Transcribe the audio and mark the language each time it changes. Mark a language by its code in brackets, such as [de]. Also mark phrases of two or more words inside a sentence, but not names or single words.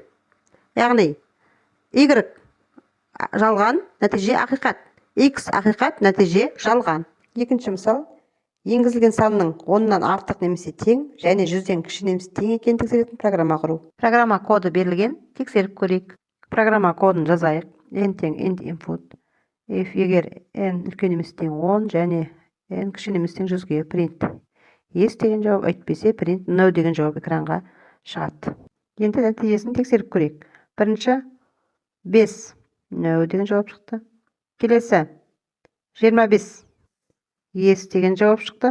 [kk] Яғни Y жалған, нәтиже ақиқат. X ақиқат, нәтиже жалған. Екінші мысал. Енгізілген санның 10-нан артық немесе тең және 100-ден кіші немесе тең екенін тексеретін программа құру. Программа коды берілген, тексеріп көрейік. Программа кодын жазайық. N тең [en] end input. [kk] If егер n үлкен немесе тең 10 және n кіші немесе тең 100-ге print. Yes деген жауап, әйтпесе [en] print no [kk] деген жауап экранға шығады. Енді нәтижесін тексеріп көрейік. Бірінші 5 no деген жауап шықты. Келесі 25 Yes деген жауап шықты.